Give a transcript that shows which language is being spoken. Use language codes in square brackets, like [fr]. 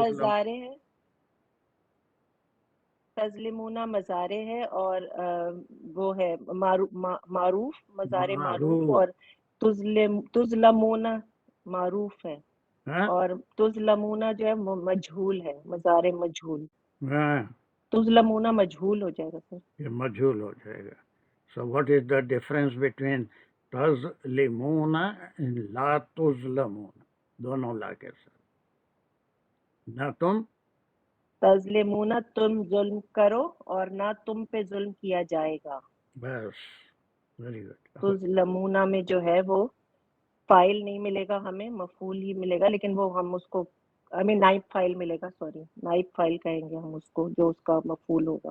[hi] मजारे है, तज़लिमूना मजारे है और वो है मारूफ मजारे मारूफ, मारूफ, और तुज़लमूना मारूफ है हाँ और तुज़लमूना जो है वो मजहूल है, मज़ारे मजहूल। हाँ तुज़लमूना मजहूल हो जाएगा सर। ये मजहूल हो जाएगा. [en] So what is the difference between तज़लिमूना and ला तुज़लमूना? [hi] दोनों ला के साथ. ना तुम तज़लिमूना तुम जुल्म करो और ना तुम पे जुल्म किया जाएगा। बस. [en] Very good. [hi] तुज़लमूना में जो है वो फाइल नहीं मिलेगा हमें, मफूल ही मिलेगा, लेकिन वो हम उसको नाइब फाइल मिलेगा, सॉरी नाइब फाइल कहेंगे हम उसको, जो उसका मफूल होगा